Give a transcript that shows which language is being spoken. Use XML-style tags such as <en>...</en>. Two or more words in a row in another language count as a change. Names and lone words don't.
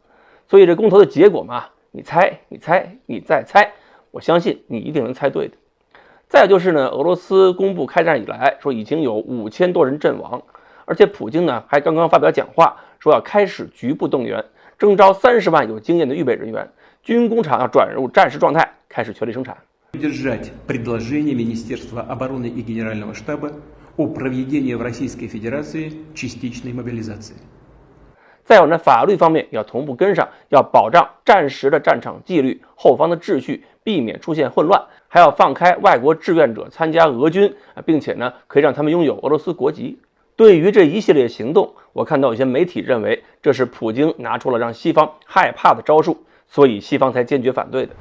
<zh>所以这公投的结果嘛，你猜，你猜，你再猜，我相信你一定能猜对的。再有就是呢，俄罗斯公布开战以来，说已经有5000多人阵亡，而且普京呢还刚刚发表讲话，说要开始局部动员，征召30万有经验的预备人员，军工厂要转入战时状态，开始全力生产。</zh> <ru>Поддержать предложение Министерства обороны и Генерального штаба о проведении в Российской Федерации частичной мобилизации。</ru> <zh>再有呢，法律方面要同步跟上，要保障战时的战场纪律、后方的秩序，避免出现混乱，还要放开外国志愿者参加俄军，并且呢，可以让他们拥有俄罗斯国籍。对于这一系列行动，我看到有些媒体认为这是普京拿出了让西方害怕的招数，所以西方才坚决反对的。</zh>